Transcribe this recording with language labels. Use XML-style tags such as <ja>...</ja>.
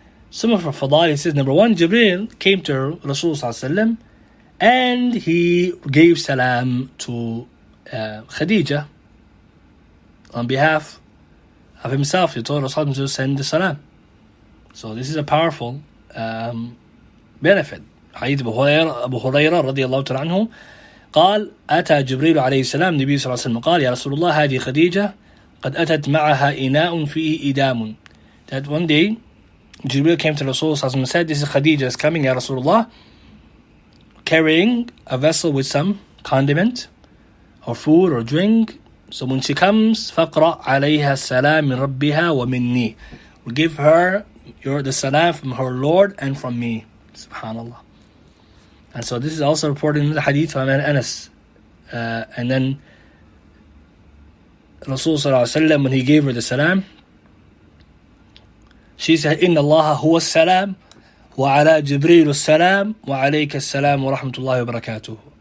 <en>Some of her fada'il, he says, number one, Jibreel came to Rasul sallallahu alayhi wa sallam, and he gave salam to Khadijah on behalf of himself. He told Rasul to send the salam. So this is a powerful benefit.</en> <ar>حديث أبو هريرة رضي الله تعالى عنه قال أتى جبريل عليه السلام النبي صلى الله عليه وسلم قال يا رسول الله هذه خديجة قد أتت معها إناء فيه إدام.</ar> <en>That one day Jibreel came to Rasul and said, this is Khadijah is coming, Ya Rasulullah, carrying a vessel with some condiment or food or drink. So when she comes,</en> <ar>فَقْرَأْ عَلَيْهَا السَّلَامِ مِنْ رَبِّهَا وَمِنِّي.</ar> <en>We give her the salam from her Lord and from me. Subhanallah. And so this is also reported in the hadith of Anas. And then Rasul sallallahu alaihi wasallam, when he gave her the salam, she said,</en> <ar>إِنَّ اللَّهَ هُوَ السَّلَامُ وَعَلَى جِبْرِيلُ السَّلَامُ وَعَلَيْكَ السَّلَامُ وَرَحْمَةُ اللَّهِ وَبَرَكَاتُهُ.</ar>